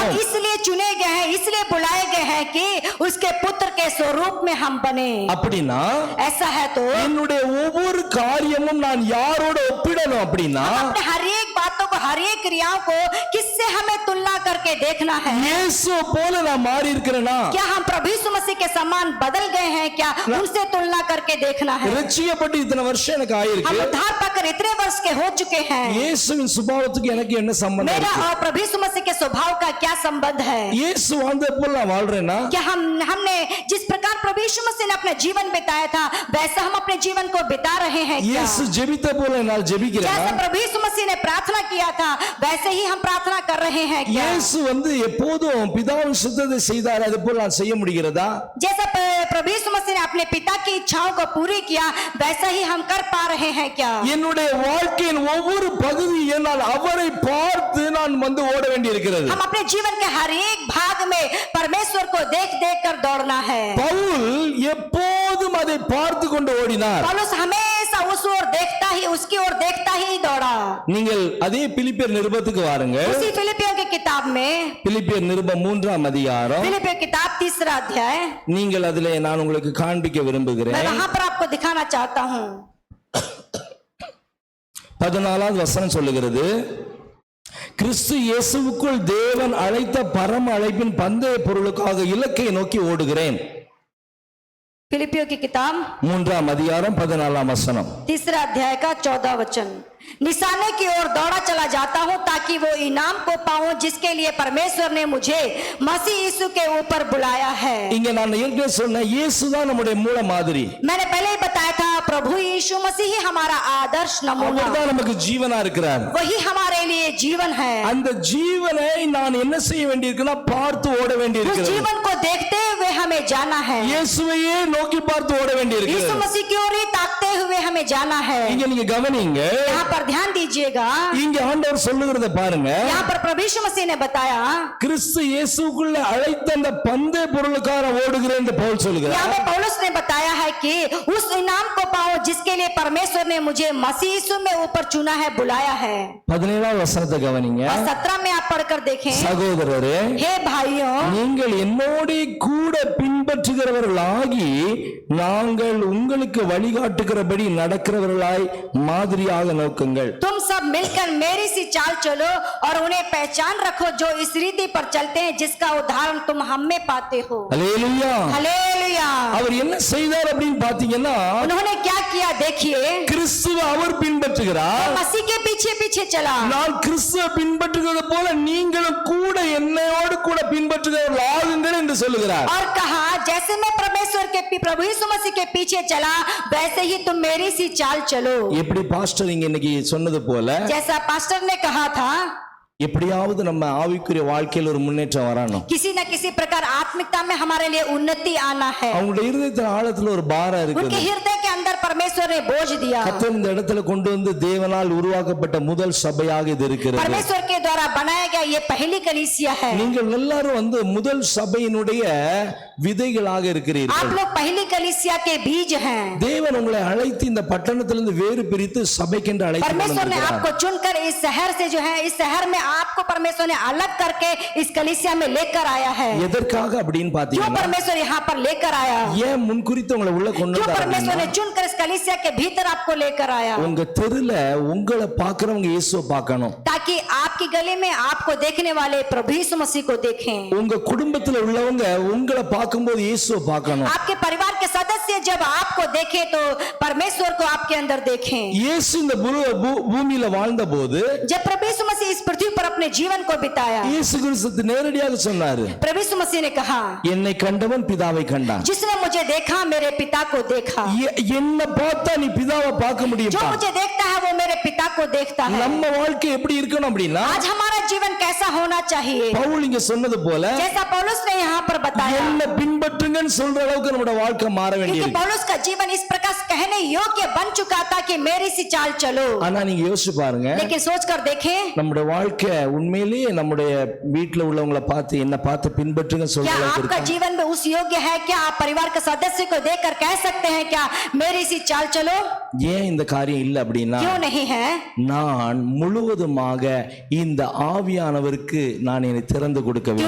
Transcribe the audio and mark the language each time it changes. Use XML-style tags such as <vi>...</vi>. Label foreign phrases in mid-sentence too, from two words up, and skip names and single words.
<hi>हम इसलिए चुने गए हैं, इसलिए बुलाए गए हैं कि उसके पुत्र के स्वरूप में हम बने।</hi> <ta>அப்படின்னா</ta> <hi>ऐसा है तो</hi> <ta>என்னுடைய ஒவ்வொரு காரியமும் நான் யாரோட ஒப்பிடணும் அப்படின்னா</ta> <hi>अपने हर एक बातों को, हर एक क्रियाओं को किससे हमें तुलना करके देखना है।</hi> <ta>இயேசு போல நான் மாறி இருக்கிறேனா?</ta> <hi>क्या हम प्रभु यीशु मसीह के समान बदल गए हैं? क्या उनसे तुलना करके देखना है।</hi> <ta>ரட்சிக்கப்பட்டு இத்தனை வருஷம் எனக்கு</ta> <hi>हम</hi> <ta>ஆயிருக்கு.</ta> <hi>उद्धार पाकर इतने वर्ष के हो चुके हैं,</hi> <ta>இயேசுவின் சுபாவத்துக்கு எனக்கு என்ன சம்பந்தம்</ta> <hi>मेरा</hi> <ta>இருக்கு?</ta> <hi>और प्रभु यीशु मसीह के स्वभाव का क्या संबंध है?</hi> <ta>இயேசு வாழ்ந்தது போல நான் வாழ்றேனா?</ta> <hi>क्या हमने जिस प्रकार प्रभु यीशु मसीह ने अपना जीवन बिताया था वैसा हम अपने जीवन को बिता रहे हैं क्या?</hi> <ta>இயேசு ஜெபித்த போல நான் ஜெபிக்கிறேனா?</ta> <hi>जैसे प्रभु यीशु मसीह ने प्रार्थना प्रार्थना किया था वैसे ही हम प्रार्थना कर रहे हैं क्या?</hi> <ta>இயேசு எப்போதும் பிதாவின் சித்தத்தை செய்தார், அது போல நான் செய்ய முடிகிறதா?</ta> <hi>जैसा प्रभु यीशु मसीह ने अपने पिता की इच्छाओं को पूरी किया वैसा ही हम कर पा रहे हैं क्या?</hi> <ta>என்னுடைய வாழ்க்கையின் ஒவ்வொரு பகுதியை நான் அவரை பார்த்து நான் ஓட வேண்டியிருக்கிறது.</ta> <hi>हम अपने जीवन के हर एक भाग में परमेश्वर को देख देख कर दौड़ना है.</hi> <ta>பவுல் எப்போதும் அதை பார்த்து கொண்டு ஓடினார்.</ta> <hi>पौलुस हमेशा उस ओर देखता ही उसकी ओर देखता ही दौड़ा.</hi> <ta>நீங்கள் அதே பிலிப்பியர் நிருபத்துக்கு வாருங்க.</ta> <hi>उसी फिलिपियों की किताब में,</hi> <ta>பிலிப்பியர் நிருபம் 3ஆம் அதிகாரம்,</ta> <hi>फिलिपियों की किताब 3रा अध्याय,</hi> <ta>நீங்கள் அதிலே நான் உங்களுக்கு காண்பிக்க விரும்புகிறேன்.</ta> <hi>मैं वहां पर आपको दिखाना चाहता हूं.</hi> <ta>14வது வசனம் சொல்லுகிறது, கிறிஸ்து இயேசுவுக்குள் தேவன் அழைத்த பரம அழைப்பின் பந்தய பொருளுக்காக இலக்கை நோக்கி ஓடுகிறேன்.</ta> <hi>फिलिपियों की किताब</hi> <ta>3ஆம் அதிகாரம் 14ஆம் வசனம்.</ta> <hi>3रा अध्याय का 14 वचन, निशाने की ओर दौड़ा चला जाता हूं ताकि वो इनाम को पाऊं जिसके लिए परमेश्वर ने मुझे मसीह यीशु के ऊपर बुलाया है.</hi> <ta>இங்க நான் ஏற்கனவே சொன்ன இயேசுதான் நம்முடைய மூல மாதிரி.</ta> <hi>मैंने पहले ही बताया था प्रभु यीशु मसीह ही हमारा आदर्श नमूना,</hi> <ta>அவர்தான் நமக்கு ஜீவனா இருக்கிறார்.</ta> <hi>वही हमारे लिए जीवन है.</hi> <ta>அந்த ஜீவனை நான் என்ன செய்ய வேண்டியிருக்குன்னா பார்த்து ஓட</ta> <hi>उस</hi> <ta>வேண்டியிருக்கிறது.</ta> <hi>जीवन को देखते हुए हमें जाना है.</hi> <ta>இயேசுவையே நோக்கி பார்த்து ஓட</ta> <hi>यीशु</hi> <ta>வேண்டியிருக்கிறது.</ta> <hi>मसीह की ओर ही ताकते हुए हमें जाना है.</hi> <ta>இங்க நீங்க கவனிங்க,</ta> <hi>यहाँ पर ध्यान दीजिएगा,</hi> <ta>இங்க ஆண்டவர் சொல்லுகிறத பாருங்க.</ta> <hi>यहाँ पर प्रभु यीशु मसीह ने बताया,</hi> <ta>கிறிஸ்து இயேசுக்குள்ள அழைத்த அந்த பந்தய பொருளுக்காக ஓடுகிறேன் என்று பவுல் சொல்லுகிறார்.</ta> <hi>यहाँ पे पौलुस ने बताया है कि उस इनाम को पाओ जिसके लिए परमेश्वर ने मुझे मसीह यीशु में ऊपर चुना है, बुलाया है.</hi> <ta>17வது வசனத்தை கவனிங்க.</ta> <hi>और 17 में आप पढ़कर देखें,</hi> <ta>சகோதரரே,</ta> <hi>हे भाइयों,</hi> <ta>நீங்கள் என்னோட கூட பின்பற்றுகிறவர்களாகி நாங்கள் உங்களுக்கு வழிகாட்டுகிறபடி நடக்கிறவர்களாய் மாதிரியாக நோக்குங்கள்.</ta> <hi>तुम सब मिलकर मेरी सी चाल चलो और उन्हें पहचान रखो जो इस रीति पर चलते हैं जिसका उदाहरण तुम हम में पाते हो.</hi> <ta>அல்லேலூயா.</ta> <hi>हालेलुया.</hi> <ta>அவர் என்ன செய்தார் அப்படின்னு பாத்தீங்கன்னா,</ta> <hi>उन्होंने क्या किया देखिए,</hi> <ta>கிறிஸ்துவை அவர் பின்பற்றுகிறார்.</ta> <hi>मसीह के पीछे पीछे चला.</hi> <ta>நான் கிறிஸ்துவை பின்பற்றுகிறது போல நீங்களும் கூட என்னையோடு கூட பின்பற்றுகிறவர்கள் ஆகுங்கள் என்று சொல்லுகிறார்.</ta> <hi>और कहा जैसे मैं परमेश्वर के प्रभु यीशु मसीह के पीछे चला वैसे ही तुम मेरी सी चाल चलो.</hi> <ta>எப்படி பாஸ்டர் இங்க இன்னைக்கு சொன்னது போல,</ta> <hi>जैसा पास्टर ने कहा था,</hi> <ta>எப்படியாவது நம்ம ஆவிக்குரிய வாழ்க்கையில் ஒரு முன்னேற்றம் வரணும்.</ta> <hi>किसी न किसी प्रकार आत्मिकता में हमारे लिए उन्नति आना है.</hi> <ta>அவங்களுடைய இருதயத்தின் ஆழத்துல ஒரு பாரம்</ta> <hi>उनके</hi> <ta>இருக்குது.</ta> <hi>हृदय के अंदर परमेश्वर ने बोझ दिया.</hi> <ta>கர்த்தர் இந்த இடத்துல கொண்டு வந்து தேவனால் உருவாக்கப்பட்ட முதல் சபையாக இது இருக்கிறது.</ta> <hi>परमेश्वर के द्वारा बनाया गया ये पहली कलीसिया है.</hi> <ta>நீங்கள் எல்லாரும் முதல் சபையினுடைய விதைகளாக</ta> <hi>आप</hi> <ta>இருக்கிறீர்கள்.</ta> <hi>लोग पहली कलीसिया के बीज हैं.</hi> <ta>தேவன் உங்களை அழைத்து இந்த பட்டணத்திலிருந்து வேறு பிரித்து சபைக்கென்று அழைத்து</ta> <hi>परमेश्वर ने</hi> <ta>வந்திருக்கிறார்.</ta> <hi>आपको चुनकर इस शहर से जो है, इस शहर में आपको परमेश्वर ने अलग करके इस कलीसिया में लेकर आया है.</hi> <ta>எதற்காக அப்படின்னு</ta> <hi>क्यों</hi> <ta>பாத்தீங்கன்னா,</ta> <hi>परमेश्वर यहाँ पर लेकर आया?</hi> <ta>ஏன் முன்குறித்து உங்களை உள்ள கொண்டு</ta> <hi>क्यों</hi> <ta>வந்தார்</ta> <hi>परमेश्वर</hi> <ta>அப்படின்னா,</ta> <hi>ने चुनकर इस कलीसिया के भीतर आपको लेकर आया?</hi> <ta>உங்க தெருல உங்களை பாக்குறவங்க இயேசுவை பார்க்கணும்.</ta> <hi>ताकि आपकी गली में आपको देखने वाले प्रभु यीशु मसीह को देखें.</hi> <ta>உங்க குடும்பத்துல உள்ளவங்க உங்களை பார்க்கும்போது இயேசுவை பார்க்கணும்.</ta> <hi>आपके परिवार के सदस्य जब आपको देखें तो परमेश्वर को आपके अंदर देखें.</hi> <ta>இயேசு இந்த பூமியில வாழ்ந்த போது</ta> <hi>जब प्रभु यीशु मसीह इस पृथ्वी पर अपने जीवन को बिताया,</hi> <ta>இயேசு கிறிஸ்து நேரடியாக சொன்னாரு,</ta> <hi>प्रभु यीशु मसीह ने कहा,</hi> <ta>என்னை கண்டவன் பிதாவை கண்டான்.</ta> <hi>जिसने मुझे देखा मेरे पिता को देखा.</hi> <ta>என்ன பார்த்தா நீ பிதாவை பார்க்க</ta> <hi>जो</hi> <ta>முடியுமா?</ta> <hi>मुझे देखता है वो मेरे पिता को देखता है.</hi> <ta>நம்ம வாழ்க்கை எப்படி இருக்கணும் அப்படின்னா,</ta> <hi>आज हमारा जीवन कैसा होना चाहिए?</hi> <ta>பவுல் இங்க சொன்னது போல</ta> <hi>जैसा पौलुस ने यहाँ पर बताया,</hi> <ta>என்ன பின்பற்றுங்கன்னு சொல்ற அளவுக்கு நம்மளோட வாழ்க்கை மாற</ta> <hi>क्योंकि</hi> <ta>வேண்டியிருக்கு.</ta> <hi>पौलुस का जीवन इस प्रकार कहने योग्य बन चुका था कि मेरी सी चाल चलो.</hi> <ta>ஆனா நீங்க யோசிச்சு பாருங்க,</ta> <hi>लेकिन सोच कर देखें,</hi> <ta>நம்முடைய வாழ்க்கை उन्मेलेயே நம்முடைய வீட்டுல உள்ளவங்களை பார்த்து என்ன பார்த்து பின்பற்றுங்க சொல்ற</ta> <hi>क्या</hi> <ta>அளவுக்கு</ta> <hi>आपका</hi> <ta>இருக்கு.</ta> <hi>जीवन में उस योग्य है? क्या आप परिवार के सदस्य को देखकर कह सकते हैं क्या मेरी सी चाल चलो?</hi> <ta>ஏன் இந்த காரியம் இல்ல அப்படின்னா,</ta> <hi>क्यों नहीं है?</hi> <ta>நான் முழுவதுமாக இந்த ஆவியானவருக்கு நான் என்னை திறந்து கொடுக்கவில்லை.</ta>